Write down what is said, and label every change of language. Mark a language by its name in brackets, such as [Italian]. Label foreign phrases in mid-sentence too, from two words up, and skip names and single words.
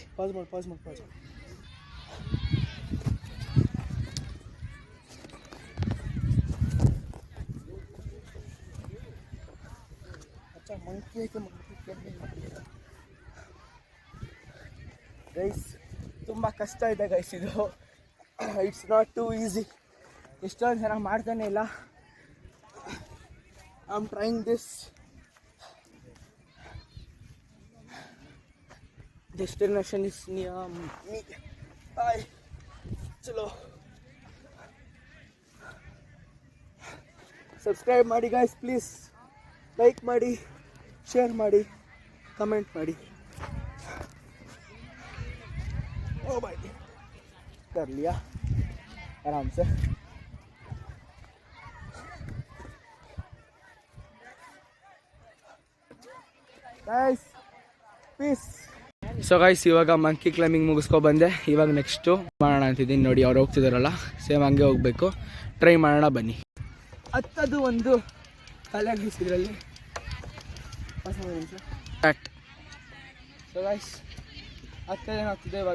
[Kannada] ಪಾಸ್ ಮಾಡಿ. ಗೈಸ್ ತುಂಬ ಕಷ್ಟ ಇದೆ ಗೈಸ್ ಇದು. [English] it's not too easy. [Kannada] ಎಷ್ಟೊಂದು ಜನ ಮಾಡ್ತಾನೆ ಇಲ್ಲ. [English] I am trying this. Destination is near me. [Kannada] ಬಾಯ್. ಚಲೋ. ಸಬ್ಸ್ಕ್ರೈಬ್ ಮಾಡಿ ಗೈಸ್ ಪ್ಲೀಸ್. ಲೈಕ್ ಮಾಡಿ, ಶೇರ್ ಮಾಡಿ, ಕಮೆಂಟ್ ಮಾಡಿ. [Hindi] ओ भाई कर लिया आराम से. [English] guys peace. [Kannada] ಸೊ ಗೈಸ್ ಇವಾಗ [English] monkey climbing [Kannada] ಮುಗಿಸ್ಕೊ ಬಂದೆ. ಇವಾಗ ನೆಕ್ಸ್ಟು ಮಾಡೋಣ ಅಂತಿದ್ದೀನಿ. ನೋಡಿ ಅವ್ರು ಹೋಗ್ತಿದಾರಲ್ಲ, ಸೇಮ್ ಹಂಗೆ ಹೋಗಬೇಕು. ಟ್ರೈ ಮಾಡೋಣ ಬನ್ನಿ. ಹತ್ತದು ಒಂದು ತಲೆ ಇದರಲ್ಲಿ ಸ್ಟಾರ್ಟ್. ಸೊ ಗೈಸ್ ಹತ್ತದೇನಾಗ್ತಿದೆ ಇವಾಗ.